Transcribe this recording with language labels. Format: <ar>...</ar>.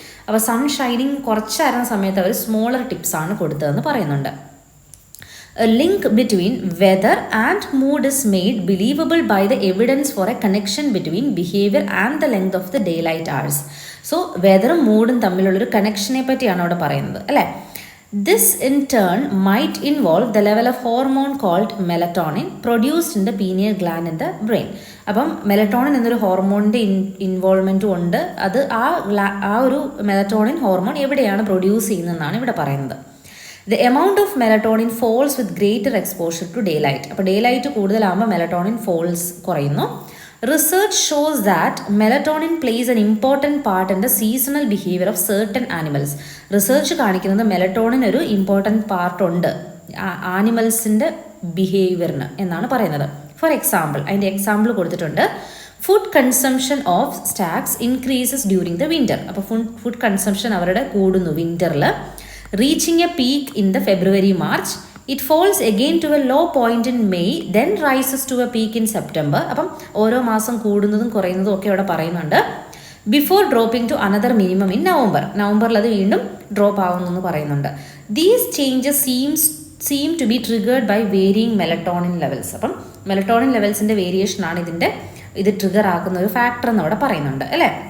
<ml>അപ്പോൾ sun shining കുറച്ചായിരുന്ന സമയത്ത് അവർ smaller ടിപ്സാണ് കൊടുത്തതെന്ന് പറയുന്നുണ്ട്.</ml> <en>A link between weather and mood is made believable by the evidence for a connection between behaviour and the length of the daylight hours.</en> <ml>So വെദറും മൂഡും തമ്മിലുള്ളൊരു കണക്ഷനെ പറ്റിയാണ് അവിടെ പറയുന്നത് അല്ലേ.</ml> <en>This in turn might involve the level of hormone called melatonin produced in the pineal gland in the brain.</en> <ml>അപ്പം melatonin എന്നൊരു ഹോർമോണിൻ്റെ ഇൻവോൾവ്മെൻറ്റും ഉണ്ട്. അത് ആ ഒരു മെലറ്റോണിൻ ഹോർമോൺ എവിടെയാണ് പ്രൊഡ്യൂസ് ചെയ്യുന്നതെന്നാണ് ഇവിടെ പറയുന്നത്.</ml> <en>The amount of melatonin falls with greater exposure to daylight.</en> <ml>അപ്പോൾ ഡേ ലൈറ്റ് കൂടുതലാകുമ്പോൾ മെലറ്റോണിൻ ഫോൾസ് കുറയുന്നു.</ml> <en>Research shows that melatonin plays an important part in the seasonal behavior of certain animals.</en> <ml>Research കാണിക്കുന്നത് melatonin ഒരു important part ഉണ്ട് ആനിമൽസിൻ്റെ ബിഹേവിയറിന് എന്നാണ് പറയുന്നത്.</ml> <en>for example,</en> <ml>അതിൻ്റെ example കൊടുത്തിട്ടുണ്ട്.</ml> <en>Food consumption of stags increases during the winter.</en> <ml>അപ്പോൾ food consumption അവരുടെ കൂടുന്നു വിൻ്ററിൽ.</ml> <en>Reaching a peak in the February March. It falls again to a low point in May, then rises to a peak in September.</en> <ml>അപ്പം ഓരോ മാസം കൂടുന്നതും കുറയുന്നതും ഒക്കെ അവിടെ പറയുന്നുണ്ട്.</ml> <en>before dropping to another minimum in</en> <ml>നവംബറിൽ അത് വീണ്ടും ഡ്രോപ്പ് ആവുന്നെന്ന് പറയുന്നുണ്ട്.</ml> <en>These changes seem to be triggered by varying melatonin levels.</en> <ml>അപ്പം മെലറ്റോണിൻ ലെവൽസിൻ്റെ വേരിയേഷനാണ് ഇത് ട്രിഗർ ആക്കുന്ന ഒരു ഫാക്ടർ എന്ന് അവിടെ പറയുന്നുണ്ട് അല്ലേ.</ml>